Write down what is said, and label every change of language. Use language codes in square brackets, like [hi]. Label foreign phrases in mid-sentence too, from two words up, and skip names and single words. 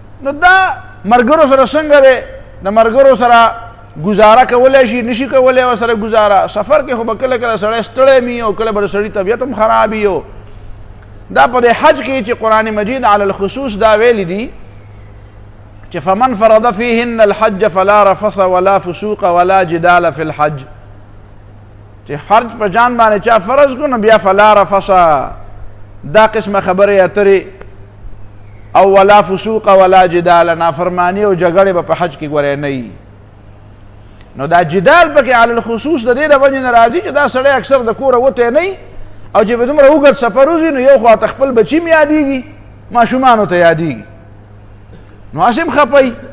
[ps] نو دا ملګرو سره څنګه دی، د ملګرو سره گزاره کولی شي نشي کولی ورسره گزاره. سفر کې خو به کله کله سړی ستړی وي او کله به د سړي طبیعت هم خراب وي. دا په دې حج کې چې قرآن مجید [ar] علی الخصوص [ps] دا ویلی دي چې [ar] فمن فرض فیهن الحج فلا رفث ولا فسوق ولا جدال فی الحج، [ps] چې حج په جان باندې چا فرض کړو نو بیا [ar] فلا رفث [ps] دا قسمه خبرې اترې او [ar] ولا فسوق ولا جدال، [ps] نافرمانی او جګړې به په حج کې ګورې نه وي. نو دا جدال پکې [ar] علی الخصوص [ps] د دې د وجې نه راځي چې دا سړی اکثر د کوره وتی نه وي، او چې به دومره اوږد سفر وځي نو یو خوا ته خپل بچي م یادېږي، ماشومانو ته یادېږي، نو هسې هم خفه